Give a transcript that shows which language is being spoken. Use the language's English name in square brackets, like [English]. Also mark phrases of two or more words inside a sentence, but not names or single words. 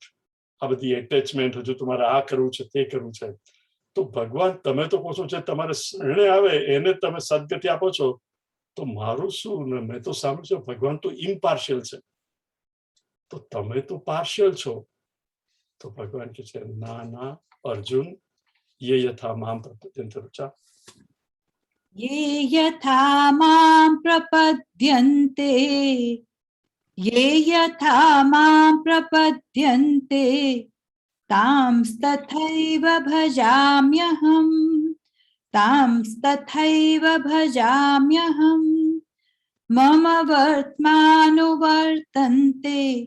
[Gujarati] આ બધી એટેચમેન્ટ, હજુ તમારે આ કરવું છે, તે કરવું છે. તો ભગવાન તમે તો કહો છો છે તમારે શરણે આવે એને તમે સદગતિ આપો છો, તો મારું શું? ને મેં તો સાંભળ્યું છે ભગવાન તો ઇમ્પાર્શિયલ છે, તો તમે તો પાર્શિયલ છો. તો ભગવાન કહે છે ના ના અર્જુન, [Sanskrit] ये यथा माम् प्रपद्यन्ते रुचा. ये यथा मां प्रपद्यन्ते ये यथा मां प्रपद्यन्ते तांस्तथैव भजाम्यहम् तांस्तथैव भजाम्यहम् मम वर्त्मानुवर्तन्ते